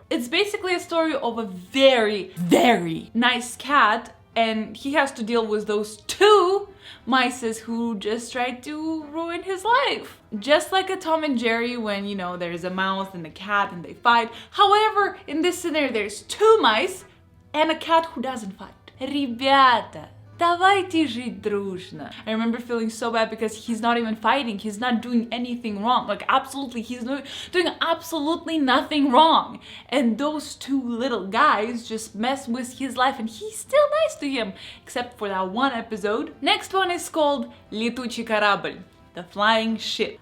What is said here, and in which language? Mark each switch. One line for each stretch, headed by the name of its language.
English: It's basically a story of a very nice cat, and he has to deal with those two mice who just tried to ruin his life. Just like a Tom and Jerry when, you know, there's a mouse and a cat and they fight. However, in this scenario, there's two mice and a cat who doesn't fight.
Russian: Ребята, давайте жить дружно.
English: I remember feeling so bad because he's not even fighting. He's not doing anything wrong. Like, absolutely, he's doing absolutely nothing wrong. And those two little guys just mess with his life and he's still nice to him. Except for that one episode. Next one is called Litchikarabel, the flying ship.